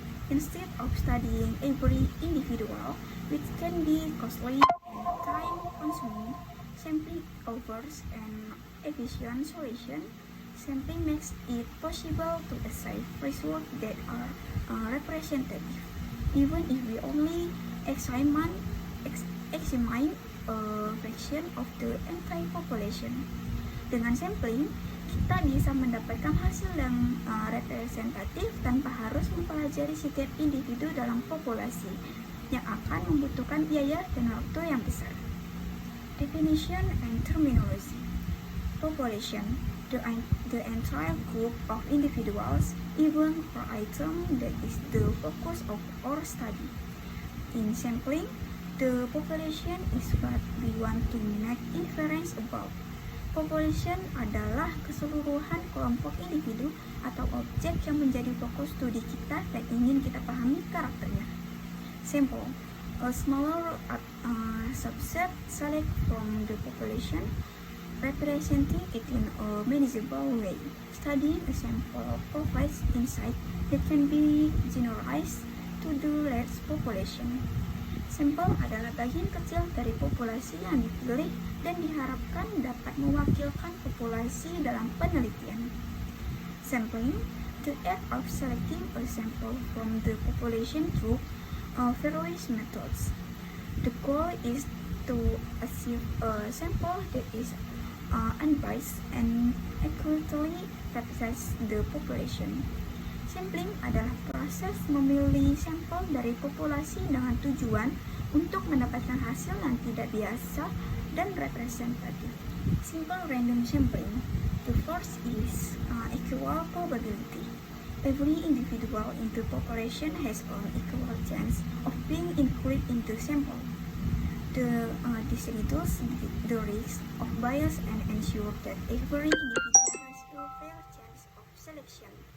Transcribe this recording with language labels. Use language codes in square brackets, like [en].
[en] Instead of studying every individual, which can be costly and time-consuming, sampling offers an efficient solution. Sampling makes it possible to achieve results that are representative, even if we only examine a fraction of the entire population. [id] Dengan sampling, kita bisa mendapatkan hasil yang representatif tanpa harus mempelajari setiap individu dalam populasi yang akan membutuhkan biaya dan waktu yang besar. [en] Definition and terminology. Population, the entire group of individuals, even per item, that is the focus of our study. In sampling, the population is what we want to make inference about. [id] Population adalah keseluruhan kelompok individu atau objek yang menjadi fokus studi kita dan ingin kita pahami karakternya. [en] Sample. A smaller subset select from the population, representing it in a manageable way. Studying a sample provides insight that can be generalized to the large population. [id] Sampel adalah bagian kecil dari populasi yang dipilih dan diharapkan dapat mewakilkan populasi dalam penelitian. [en] Sampling, the act of selecting a sample from the population through various methods. The goal is to achieve a sample that is unbiased and accurately represents the population. [id] Sampling adalah proses memilih sampel dari populasi dengan tujuan untuk mendapatkan hasil yang tidak biasa dan representatif. [en] Simple random sampling. The first is equal probability. Every individual in the population has an equal chance of being included in the sample. This reduces the risk of bias and ensure that every individual has a fair chance of selection.